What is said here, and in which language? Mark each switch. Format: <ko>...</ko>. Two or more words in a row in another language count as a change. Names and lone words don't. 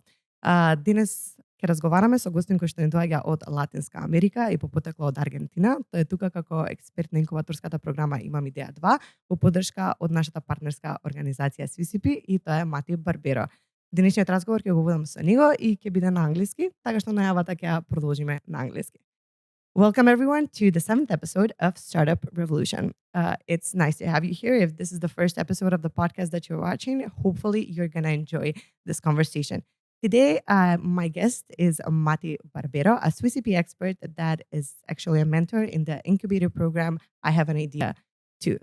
<mk>Денес ќе разговараме со гостин кој што ни доаѓа од Латинска Америка и по потекло од Аргентина. Тој е тука како експерт на инкубаторската програма Имам идеја 2 во поддршка од нашата партнерска организација SVCP и тоа е Мати Барберо. Денешниот разговор ќе го водам со него и ќе биде на англиски, така што најавата ќе ја продолжиме на англиски.</mk> <en>Welcome everyone to the 7th episode of Startup Revolution. It's nice to have you here. If this is the first episode of the podcast that you're watching, hopefully you're going to enjoy this conversation. Today, my guest is Mati Barbero, a SWCP expert that is actually a mentor in the incubator program I Have an Idea too.</en>